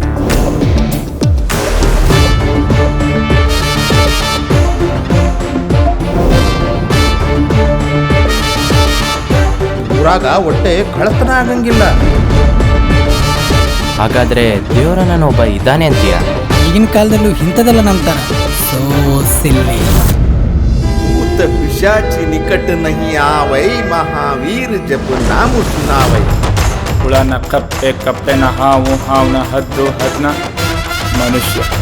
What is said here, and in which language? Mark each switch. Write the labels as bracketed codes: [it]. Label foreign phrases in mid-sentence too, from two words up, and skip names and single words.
[kn] ಊರಾಗ ಹೊಟ್ಟೆ ಕಳತನ ಆಗಂಗಿಲ್ಲ. ಹಾಗಾದ್ರೆ ದೇವರನ್ನ ಒಬ್ಬ ಇದ್ದಾನೆ ಅಂತೀಯ? ಈಗಿನ ಕಾಲದಲ್ಲೂ ಇಂಥದೆಲ್ಲ ನಂಬ್ತಾರ. [en] so silly. [awa] भूत पिशाची निकट नहीं आवै, महावीर जब नाम सुनावै. [kn] ಹುಳನ ಕಪ್ಪೆ ಕಪ್ಪೆನ ಹಾವು ಹಾವನ ಹದ್ದು ಹದ್ನ ಮನುಷ್ಯ.